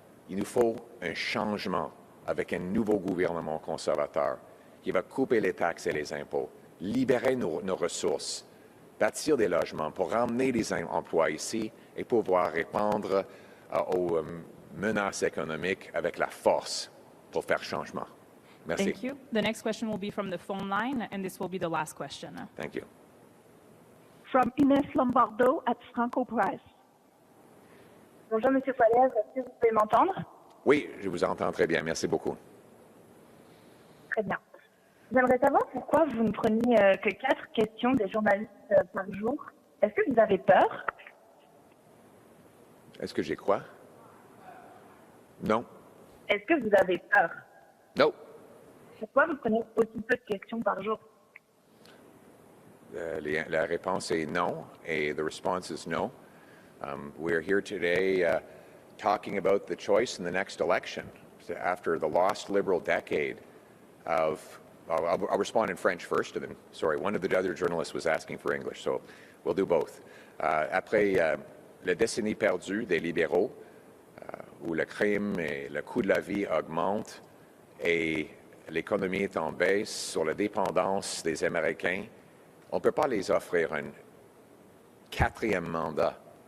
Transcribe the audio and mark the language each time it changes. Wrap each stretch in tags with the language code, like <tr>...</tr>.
<fr>Il nous faut un changement avec un nouveau gouvernement conservateur qui va couper les taxes et les impôts, libérer nos ressources, bâtir des logements pour ramener des emplois ici et pouvoir répondre aux menaces économiques avec la force pour faire changement. Merci.</fr> <en>Thank you. The next question will be from the phone line, and this will be the last question. Thank you. From Ines Lombardo at Franco Press.</en> <fr>Bonjour, Monsieur Poilievre. Est-ce que vous pouvez m'entendre? Oui, je vous entends très bien. Merci beaucoup. Très bien. J'aimerais savoir pourquoi vous ne preniez que 4 questions des journalistes par jour. Est-ce que vous avez peur? Est-ce que j'ai quoi? Non. Est-ce que vous avez peur? Non. Pourquoi vous prenez aussi peu de questions par jour? La réponse est non, et</fr> <en>the response is no. We're here today talking about the choice in the next election. After the lost Liberal decade of, I'll respond in French first, and then, sorry, one of the other journalists was asking for English, so we'll do both.</en> <fr>Après la décennie perdue des libéraux, où le crime et le coût de la vie augmentent et l'économie est en baisse sur la dépendance des Américains, on ne peut pas les offrir un 4e mandat.</fr>